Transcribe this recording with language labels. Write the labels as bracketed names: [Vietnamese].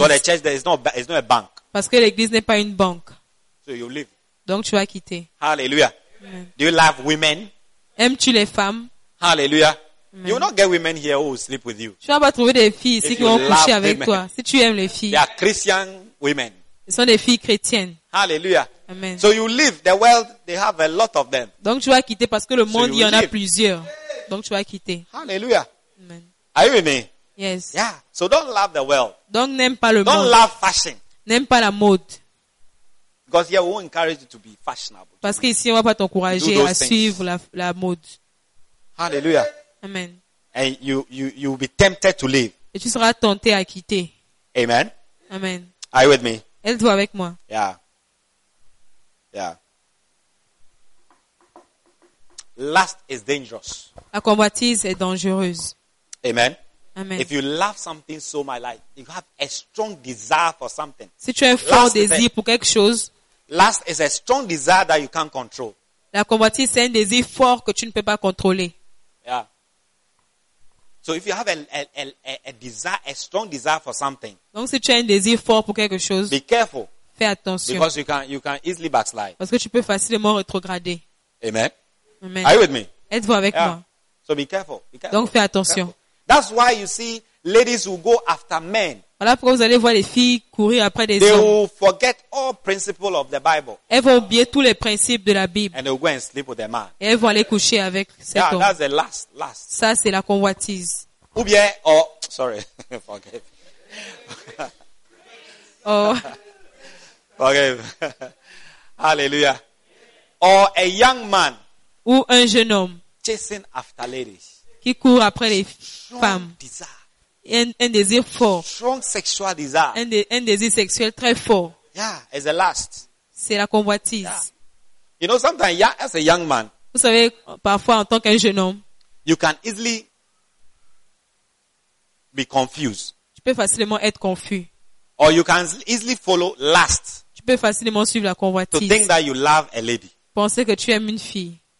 [English] Because the church there is not a bank. [French] Parce que l'église n'est pas une banque. [English] So you leave. [French] Donc tu vas quitter. Hallelujah. Amen. [English] Do you love women? [French] Aimes-tu les femmes? Hallelujah. [English] You will not get women here who will sleep with you. [French] Tu vas pas trouver des filles ici qui vont coucher avec toi. Si tu aimes les filles. [English] They are Christian women. [French] Ce sont des filles chrétiennes. Hallelujah. Amen. [English] So you leave the world, they have a lot of them. [French] Donc tu vas quitter parce que le monde il y en a plusieurs. Donc tu vas quitter. Hallelujah. Amen. [English] Are you with me? Yes. Yeah. So don't love the world. [French] Donc n'aime pas le [English] don't [French] monde. [English] Don't love fashion. [French] N'aime pas la mode. [English] Because here we won't encourage you to be fashionable. [French] Parce qu'ici on va pas t'encourager à suivre la mode. Hallelujah. Amen. [English] And you will be tempted to leave. [French] Et tu seras tenté à quitter. Amen. Amen. [English] Are you with me? [French] Êtes-vous avec moi? [English] Yeah. Yeah. Lust is dangerous. [French] La convoitise est dangereuse. Amen. Amen. [English] If you love something so much, like you have a strong desire for something. [French] Si tu as un fort désir pour quelque chose. [English] Lust is a strong desire that you can't control. [French] La convoitise c'est un désir fort que tu ne peux pas contrôler. [English] Yeah. So if you have a desire, a strong desire for something. [French] Donc si tu as un désir fort pour quelque chose. [English] Be careful. [French] Fais attention. [English] Because you can easily backslide. [French] Parce que tu peux facilement rétrograder. Amen. Amen. [English] Are you with me? [French] Êtes-vous avec [English] yeah. [French] moi? [English] So be careful. Be careful. [French] Donc fais attention. [English] That's why you see ladies who go after men. [French] Voilà pourquoi vous allez voir les filles courir après des [English] they [French] hommes. [English] They will forget all principles of the Bible. [French] Elles vont oublier tous les principes de la Bible. [English] And they will go and sleep with their man. [French] Et elles vont aller coucher avec cet [English] yeah, [French] homme. [English] Yeah, that's the last. [French] Ça c'est la convoitise. Ou bien, oh, [English] sorry, forgive. Oh, forgive. Hallelujah. Or a young man. [French] Ou un jeune homme. [English] Chasing after ladies. [French] Qui court après les femmes. Un désir fort. [English] Strong sexual desire. [French] Un désir sexuel très fort. [English] Yeah, as a lust. [French] C'est la convoitise. [English] Yeah. You know, sometimes, yeah, as a young man. [French] Vous savez, parfois en tant qu'un jeune homme. [English] You can easily be confused. [French] Tu peux facilement être confus. [English] Or you can easily follow lust. [French] Tu peux facilement suivre la convoitise. [English] To think that you love a lady. [French] Penser que tu aimes une fille.